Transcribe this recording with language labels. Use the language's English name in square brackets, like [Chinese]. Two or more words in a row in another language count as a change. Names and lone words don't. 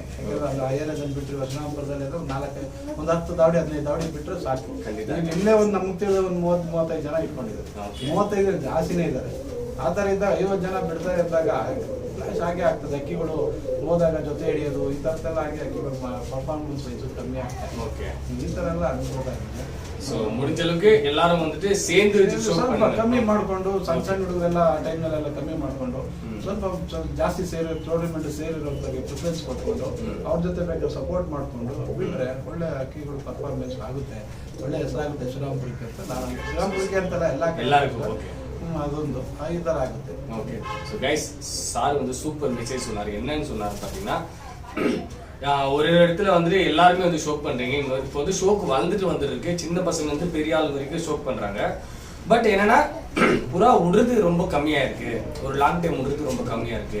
[Kannada] ಯಾಕಂದ್ರೆ ಆ ಏರಿಯಾದಲ್ಲಿ ಬಿಟ್ಟರೆ ವರ್ಷಾಂಪುರದಲ್ಲಿ ಒಂದು 10 ದಾಡಿ 15 ದಾಡಿ ಬಿಟ್ಟರೆ ಸಾಕು. ಇಲ್ಲೇ ಒಂದು ನಮ್ಗೆ ತಿಳಿದ ಒಂದು 30-35 ಜನ ಇಟ್ಕೊಂಡಿದ್ದಾರೆ. 35 ಜಾಸ್ತಿನೇ ಇದ್ದಾರೆ. ಆ ಥರ ಇದ್ದಾಗ 50 ಜನ ಬಿಡ್ತಾ ಇದ್ದಾಗ ಫ್ಲಾಶ್ ಆಗೇ ಆಗ್ತದೆ. ಅಕ್ಕಿಗಳು ಹೋದಾಗ ಜೊತೆ ಹಿಡಿಯೋದು ಈ ಥರದ್ದೆಲ್ಲ ಆಗಿ ಅಕ್ಕಿಗಳು [English] performance wise [Kannada] ಕಮ್ಮಿ ಆಗ್ತದೆ. ಈ ಥರ ಎಲ್ಲ ಅನುಭವ ಆಗಿದೆ. [Tamil] ஸோ முடிஞ்ச அளவுக்கு எல்லாரும் வந்துட்டு சேர்ந்து [Kannada] ಸ್ವಲ್ಪ ಕಮ್ಮಿ ಮಾಡ್ಕೊಂಡು ಸಣ್ಣ ಹುಡುಗರೆಲ್ಲ ಆ ಟೈಮ್ನಲ್ಲೆಲ್ಲ ಕಮ್ಮಿ ಮಾಡ್ಕೊಂಡು ಸ್ವಲ್ಪ ಜಾಸ್ತಿ ಟೂರ್ನಮೆಂಟ್ ಸೇರಿರೋರಿಗೆ ಪ್ರಿಫರೆನ್ಸ್ ಕೊಟ್ಕೊಂಡು ಅವ್ರ ಜೊತೆ ಬೇಕಾದ್ರೆ ಸಪೋರ್ಟ್ ಮಾಡ್ಕೊಂಡು ಬಿಟ್ರೆ ಒಳ್ಳೆ ಅಕ್ಕಿಗಳು ಪರ್ಫಾರ್ಮೆನ್ಸ್ ಆಗುತ್ತೆ, ಒಳ್ಳೆ ಹೆಸರಾಗುತ್ತೆ ಶ್ರೀರಾಮ್ಪುರಕ್ಕೆ ಅಂತ. ನಾನು ಶ್ರೀರಾಮ್ಪುರಕ್ಕೆ ಅಂತಲ್ಲ ಎಲ್ಲರಿಗೂ ಅದೊಂದು ಈ ಥರ ஆகுது. [Tamil] ஓகே. [English] so guys [Tamil] சார் வந்து சூப்பர் மெசேஜ் சொன்னார். என்னன்னு சொன்னார் பார்த்தீங்கன்னா, ஒரு இடத்துல வந்துட்டு எல்லாருமே வந்து ஷோக் பண்றீங்க. இப்போ வந்து ஷோக்கு வந்துருக்கு, சின்ன பசங்க வந்து பெரிய ஆள் வரைக்கும் ஷோக் பண்றாங்க. பட் என்னன்னா புறா விடுறது ரொம்ப கம்மியா இருக்கு, ஒரு [English] long time [Tamil] விடுறது ரொம்ப கம்மியா இருக்கு.